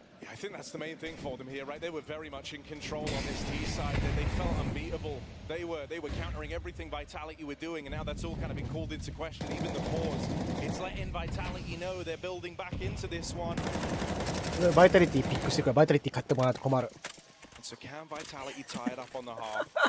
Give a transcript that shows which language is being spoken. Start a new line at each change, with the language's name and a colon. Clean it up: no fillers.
English: I think that's the main thing for them here, right? They were very much in control on this T side. They felt unbeatable. They were countering everything Vitality were doing, and now that's all kind of been called into question. Even the pause, it's letting Vitality know they're building back into this one.
Japanese: Vitality ピックしてくる。Vitality 買ってもらうと困る。
English: So can Vitality tie it up on the half?